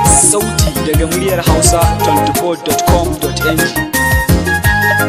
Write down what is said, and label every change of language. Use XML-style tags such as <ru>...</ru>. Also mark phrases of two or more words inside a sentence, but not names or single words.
<ha>Sauti daga muryar hausa twenty four dot com dot N G.</ha>